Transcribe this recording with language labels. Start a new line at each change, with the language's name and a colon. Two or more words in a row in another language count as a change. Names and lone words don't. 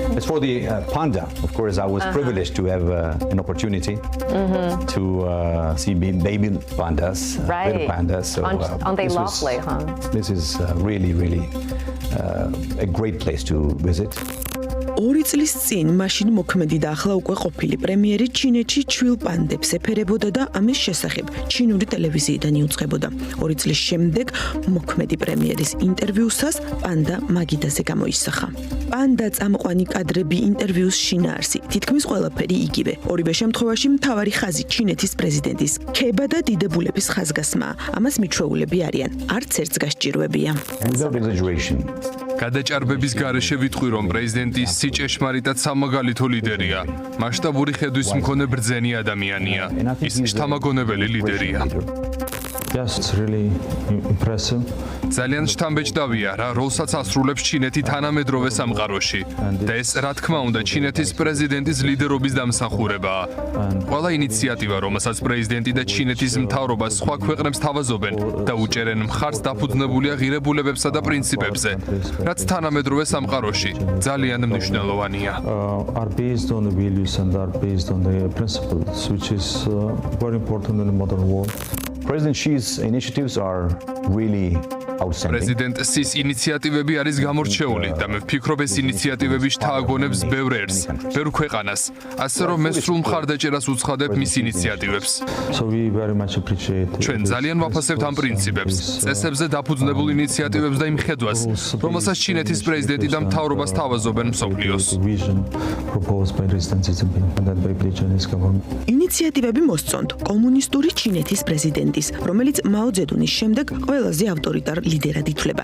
English: for the panda, of course, I was privileged to have an opportunity to see baby pandas, little pandas. So, aren't they lovely, This is really, really a great place to visit.
Georgian: 2 წლის წინ მაშინ მოქმედი და ახლა უკვე ყოფილი პრემიერი ჩინეთში ჩვილ პანდებს ეფერებოდა და ამის შესახებ ჩინური ტელევიზიიდან იუწყებოდა. 2 წლის შემდეგ მოქმედი პრემიერის ინტერვიუსას პანდა მაგიდაზე გამოისახა. პანდა წამყვანი კადრები ინტერვიუს შინაარსი, თითქმის ყველაფერი იგივე. ორივე შემთხვევაში მთავარი ხაზი ჩინეთის პრეზიდენტის ქება და დიდებულების ხაზგასმაა. ამას მიჩვეულები არიან, არც ერთს გასჭირვებია.
English: Without exaggeration.
Georgian: გადაჭარბების გარეშე ვიტყვი, რომ პრეზიდენტი სიჭეშმარიტად სამაგალითო ლიდერია. მასშტაბური ხედვის მქონე ბრძენი ადამიანია. ის შთამაგონებელი ლიდერია.
English: Yes, it's really impressive.
Georgian: ძალიან შთამბეჭდავია რა როლსაც ასრულებს ჩინეთი თანამედროვე სამყაროში და ეს რა თქმა უნდა ჩინეთის პრეზიდენტის ლიდერობის დამსახურებაა. ყველა ინიციატივა, რომელსაც პრეზიდენტი და ჩინეთის მთავრობა სხვა ქვეყნებს თავაზობენ და უჭერენ მხარს დაფუძნებული ღირებულებებსა და პრინციპებზე, რაც თანამედროვე სამყაროში ძალიან მნიშვნელოვანია.
English: Are based on the values and are based on the principles, which is very important in the modern world. President Xi's initiatives are really outstanding.
Georgian: პრეზიდენტ სის ინიციატივები არის გამორჩეული და მე ვფიქრობ ეს ინიციატივები შთააგონებს ბევრ ერს, ბევრ ქვეყანას, ასე რომ მე სრულ მხარდაჭერას უცხადებ მის ინიციატივებს.
English: So we very much appreciate
Georgian: ჩვენ ძალიან ვაფასებთ ამ პრინციპებს, წესებზე დაფუძნებულ ინიციატივებს და იმ ხედვას, რომელსაც ჩინეთის პრეზიდენტი და მთავრობა სთავაზობენ მსოფლიოს. ინიციატივები მოსწონთ კომუნისტური ჩინეთის პრეზიდენტის, რომელიც მაო ძედუნის შემდეგ ყველაზე ავტორიტარ ლიდერად ითვლება.